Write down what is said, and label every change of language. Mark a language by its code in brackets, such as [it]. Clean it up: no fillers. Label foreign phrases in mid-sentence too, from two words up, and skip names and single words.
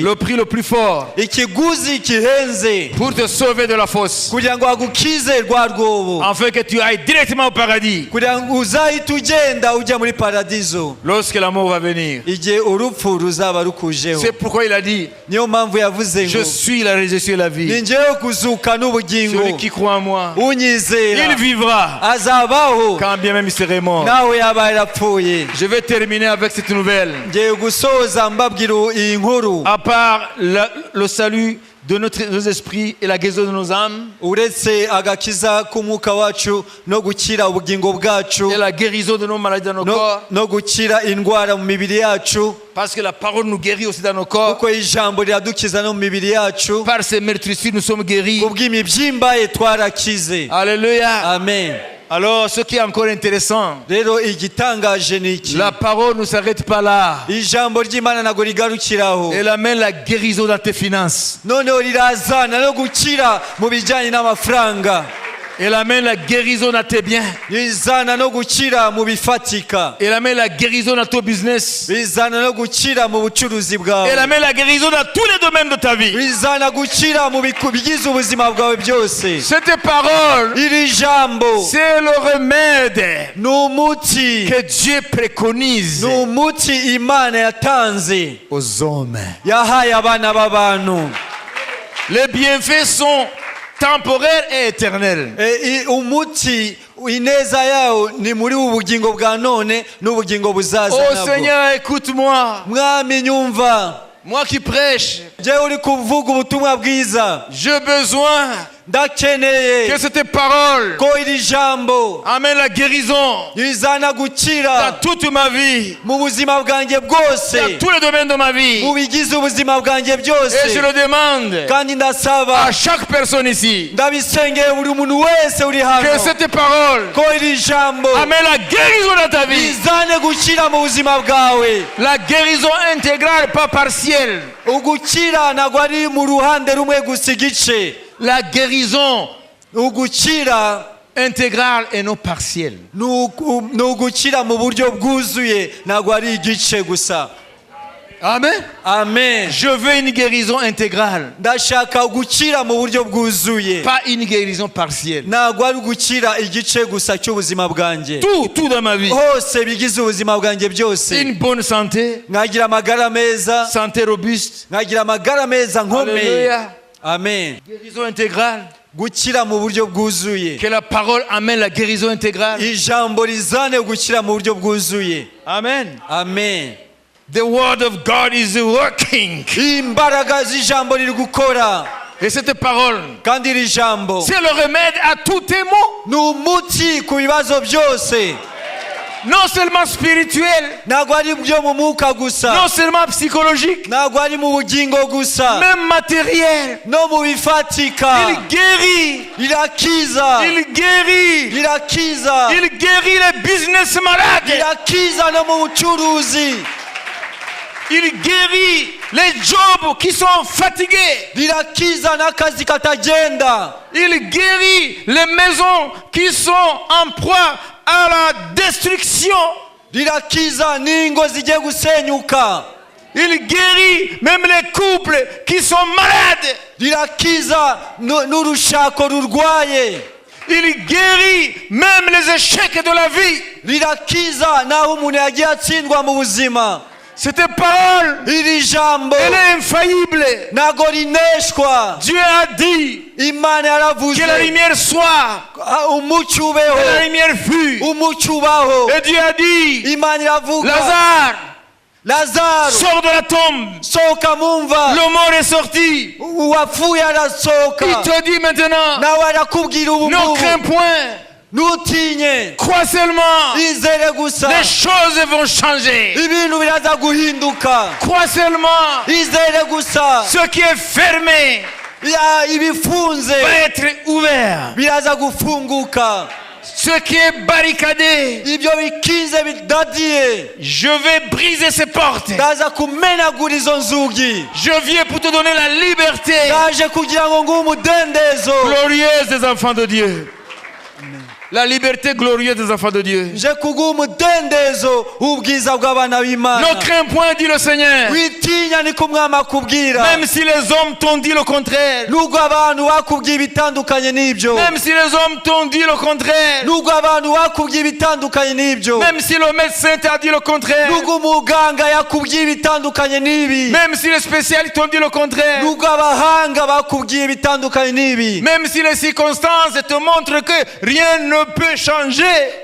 [fr] le prix le plus fort [rw] ikiguzi kihenze [fr] pour te sauver de la fosse, [rw] kugira ngo agukize rwa rwobo, [fr] afin que tu ailles directement au paradis [rw] kugira ngo uzahite ugenda ujya muri paradizo [fr] lorsque la mort va venir. [rw] igihe urupfu ruzaba rukujeho. [fr] C'est pourquoi il a dit, [rw] Niyo mpamvu yavuze [fr] je [rw] ngo [fr] suis la résurrection et la vie. [rw] ni njyewe kuzuka n'ubugingo, [fr] Celui qui croit en moi, [rw] unyizera [fr] il vivra [rw] azabaho [fr] quand bien même il serait mort. [rw] nawe yaba yarapfuye. [fr] Je vais terminer avec cette nouvelle. [rw] Ngiye gusoza mbabwira iyi nkuru. [fr] À part le salut de nos esprits et la guérison de nos âmes, [rw] uretse agakiza k'umwuka wacu no gukira ubugingo bwacu [fr] et la guérison de nos maladies dans nos corps, [rw] no gukira indwara mu mibiri yacu, [fr] parce que la parole nous guérit aussi dans nos corps. [rw] kuko ijambo riradukiza no mu mibiri yacu. [fr] Par ces meurtrissures, nous sommes guéris. [rw] Kubw'imibyimba ye twarakize. [fr] Alléluia. [rw] Amen. [fr] Alors, ce qui est encore intéressant, [rw] rero igitangaje ni iki? [fr] la parole ne s'arrête pas là. [rw] Ijambo ry'Imana ntago rigarukiraho. [fr] Elle amène la guérison dans tes finances. [rw] Noneho rirazana no gukira mu bijyanye n'amafaranga. [fr] Elle amène la guérison dans tes biens. [rw] Rizana no gukira mu bifatika. [fr] Elle amène la guérison dans ton business. [rw] Rizana no gukira mu bucuruzi bwawe. [fr] Elle amène la guérison dans tous les domaines de ta vie. [rw] Rizana gukira mu bigize ubuzima bwawe byose. [fr] Cette parole, [rw] Iri jambo [fr] c'est le remède [rw] ni umuti, [fr] que Dieu préconise [rw] ni umuti Imana yatanze [fr] aux hommes. [rw] yahaye abana b'abantu. [fr] Les bienfaits sont temporaires et éternels. [rw] Umuti ineza yawo ni muri ubu bugingo bwa none n'ubugingo buzaza Oh nabwo. [fr] Seigneur, écoute-moi. [rw] Mwami nyumva, [fr] Moi qui prêche, [rw] njyewe uri kuvuga ubutumwa bwiza, [fr] j'ai besoin [rw] ndakeneye [fr] que cette parole [rw] ko iri jambo [fr] amène la guérison [rw] rizana [fr] dans [rw] gukira [fr] toute ma vie, [rw] mu buzima bwanjye bwose, [fr] dans tous les domaines de ma vie. [rw] mu bigize ubuzima bwanjye byose. [fr] Et je le demande [rw] Kandi ndasaba, [fr] à chaque personne ici [rw] ndabisengeye buri muntu wese uri hano, [fr] que cette parole [rw] ko iri jambo [fr] amène la guérison dans ta vie. [rw] rizane gukira mu buzima bwawe. [fr] La guérison intégrale, pas partielle. [rw] Ugukira ntabwo ari mu ruhande rumwe gusa igice. [fr] la guérison [rw] ugukira [fr] intégrale et non partielle. [rw] ni ugukira mu buryo bwuzuye ntabwo ari igice gusa. [fr] Amen. [rw] Amen. [fr] Je veux une guérison intégrale, [rw] ndashaka gukira mu buryo bwuzuye, [fr] pas une guérison partielle. [rw] ntabwo ari ugukira igice gusa cy'ubuzima bwanjye. [fr] Tout dans ma vie. [rw] hose bigize ubuzima bwanjye byose. [fr] Une bonne santé, [rw] nkagira amagara meza, [fr] santé robuste. [rw] nkagira amagara meza nkomeye. [fr] Alléluia. [rw] Amen. [fr] Guérison intégrale. [rw] gukira mu buryo bwuzuye, [fr] Que la parole amène la guérison intégrale. [rw] ijambo rizane gukira mu buryo bwuzuye. [fr] Amen. [rw] Amen. [en] The word of God is working. [rw] imbaraga z'ijambo riri gukora, [fr] Et cette parole, [rw] kandi iri jambo [fr] c'est le remède à tous tes maux. [rw] ni umuti ku bibazo byose, [fr] Non seulement spirituel, [rw] ntabwo ari byo mu mwuka gusa, [fr] non seulement psychologique, [rw] ntabwo ari mu bugingo gusa, [fr] même matériel. [rw] no mu bifatika. [fr] Il guérit. [rw] irakiza, [fr] Il guérit. [rw] irakiza, [fr] Il guérit les business malades. [rw] irakiza no mu bucuruzi, [fr] Il guérit les jobs qui sont fatigués. [rw] rirakiza n'akazi katagenda, [fr] Il guérit les maisons qui sont en proie à la destruction. [rw] rirakiza n'ingo zigiye gusenyuka, [fr] Il guérit même les couples qui sont malades. [rw] rirakiza n'urushako rurwaye, [fr] Il guérit même les échecs de la vie. [rw] rirakiza naho umuntu yagiye atsindwa mu buzima. [fr] Cette parole, [rw] iri jambo [fr] elle est infaillible. [rw] ntago rineshwa. [fr] Dieu a dit [rw] Imana yaravuze [fr] que la lumière soit, [rw] umucyo [fr] que la [rw] ubeho, [fr] lumière fut. [rw] umucyo ubaho. [fr] Et Dieu a dit, [rw] Imana iravuga, [fr] Lazare, [rw] Lazaro [fr] sors de la tombe. [rw] sohoka mumva. [fr] Le mort est sorti. [rw] uwapfuye arasohoka. [fr] Il te dit maintenant, [rw] nawe arakubwira ubu [fr] ne [rw] ngubu, [fr] crains point. [rw] ntutinye, [fr] Crois seulement. [rw] izere gusa, [fr] Les choses vont changer. [rw] ibintu biraza guhinduka. [fr] Crois seulement. [rw] izere gusa, [fr] Ce qui est fermé [rw] ibifunze [fr] va être ouvert. [rw] biraza gufunguka, [fr] Ce qui est barricadé, [rw] ibyo bikize bidadiye [fr] je vais briser ces portes. [rw] ndaza kumenagura izo nzugi. [fr] Je viens pour te donner la liberté [rw] ndaje kugira ngo nguhe umudendezo, [fr] glorieuse des enfants de Dieu. La liberté glorieuse des enfants de Dieu. [rw] nje kuguha umudendezo w'ubwiza bw'abana b'Imana. [fr] Ne crains point, dit le Seigneur. [rw] witinya niko umwami akubwira, [fr] Même si les hommes t'ont dit le contraire. [rw] nubwo abantu bakubwiye ibitandukanye n'ibyo, [fr] Même si les hommes t'ont dit le contraire. [rw] nubwo abantu bakubwiye ibitandukanye n'ibyo, [fr] Même si le médecin t'a dit le contraire. [rw] nubwo umuganga yakubwiye ibitandukanye n'ibi, [fr] Même si les spécialistes t'ont dit le contraire. [rw] nubwo abahanga bakubwiye ibitandukanye n'ibi, [fr] Même si les circonstances te montrent que rien ne peut changer.